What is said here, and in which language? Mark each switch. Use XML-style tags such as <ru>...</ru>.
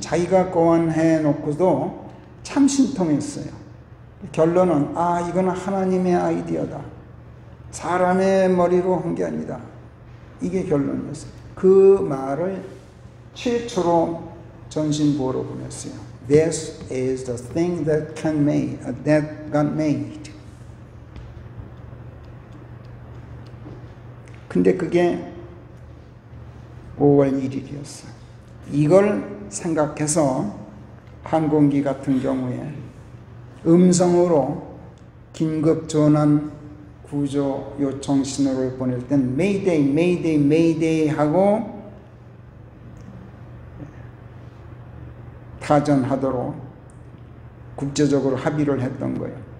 <ko>자기가 고안해놓고도 참 신통했어요. 결론은 이거는 하나님의 아이디어다. 사람의 머리로 한 게 아니다. 이게 결론이었어요. 그 말을 최초로 전신보로 보냈어요.</ko> <en>This is the thing that God made.</en> <ko>근데 그게 5월 1일이었어요. 이걸 생각해서 항공기 같은 경우에 음성으로 긴급 전환 구조 요청 신호를 보낼 땐 Mayday, Mayday, Mayday 하고 타전하도록 국제적으로 합의를 했던 거예요.</ko>